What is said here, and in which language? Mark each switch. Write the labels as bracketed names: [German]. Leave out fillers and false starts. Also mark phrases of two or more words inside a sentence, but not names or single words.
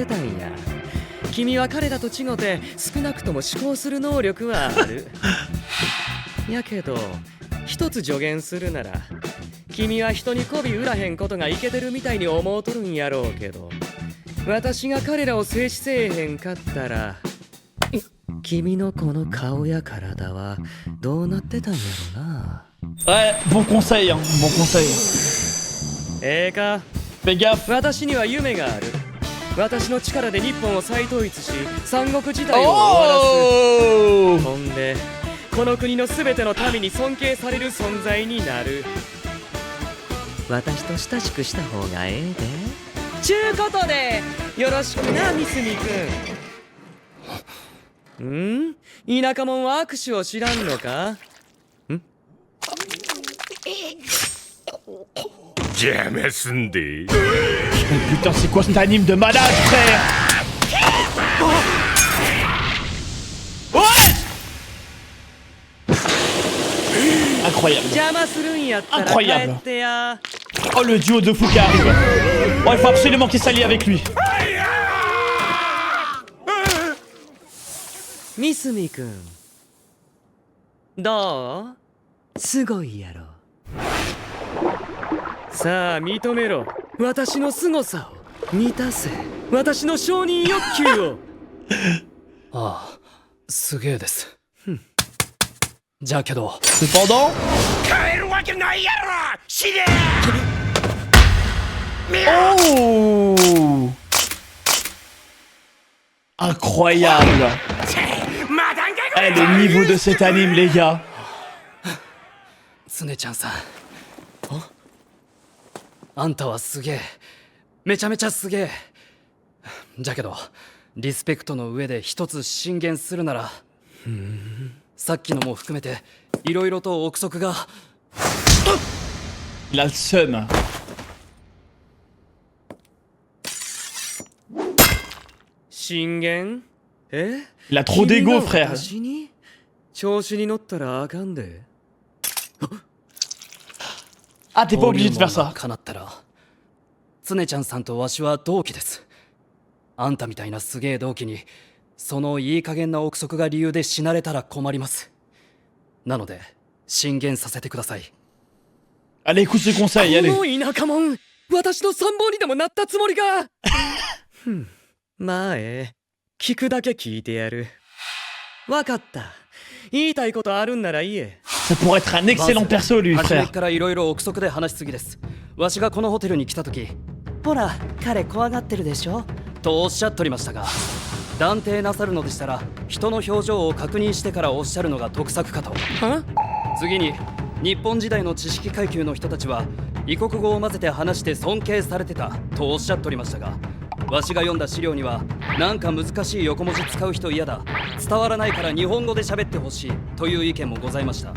[Japanese] たんや君は彼らと違って少なくとも思考する能力はあるやけど一つ助言するなら君は人に媚び売らへんことがイケてるみたいに思うとるんやろうけど私が彼らを制止せえへんかったら君のこの顔や体はどうなってたんやろな [French] Ouais, bon conseil, hein, bon conseil. [Japanese] ええか [French] Fais gaffe. [Japanese] 私には夢がある私の力で日本を再統一し三国時代を終わらす Oh ほんでこの国の全ての民に尊敬される存在になる私と親しくした方がええでちゅうことでよろしくな三角くん田舎者は握手を知らんのか邪魔すんで [French] Putain, c'est quoi cet anime de malade, frère? Ouais Incroyable. [Japanese] 邪魔するんやったら帰 [French] Incroyable. [Japanese] ってや [French] Oh, le duo de fou qui arrive. Oh, il faut absolument qu'il s'allie avec lui. [Japanese] 三角くんどうすごいやろさあ認めろ私の凄さを満たせ私の承認欲求をああすげえですじゃあけど [French] Cependant... [Japanese] 帰るわけないやろ死ね [French] Oh Incroyable. Eh, le niveau de cet anime, les gars. [Japanese] 常ちゃんさんあんたはすげえめちゃめちゃすげえじゃけどリスペクトの上で一つ進言するならさっきのも含めていろいろと憶測が [French] Il a le seum. [Japanese] 進言え [French] Il a trop d'ego, frère. [Japanese] 私に調子に乗ったらあかんで。 [French] Ah, t'es pas obligé de faire ça. [Japanese] 叶ったら常ちゃんさんとわしは同期です。あんたみたいなすげえ同期にそのいい加減な憶測が理由で死なれたら困ります。なので進言させてください。 [French] Allez, écoute ce conseil, [Japanese] こ [French] allez. [Japanese] の田舎者、私の参謀にでもなったつもりが。まあ聞くだけ聞いてやる。わかった。言いたいことあるんなら言え。 [French] Ça pourrait être un excellent perso, lui, [Japanese] 初め [French] frère. [Japanese] からいろいろ憶測で話しすぎです。わしがこのホテルに来た時、ほら彼怖がってるでしょとおっしゃっておりましたが、断定なさるのでしたら人の表情を確認してからおっしゃるのが得策かと。次に日本時代の知識階級の人たちは異国語を混ぜて話して尊敬されてたとおっしゃっておりましたが、わしが読んだ資料にはなんか難しい横文字使う人嫌だ、伝わらないから日本語で喋ってほしいという意見もございました。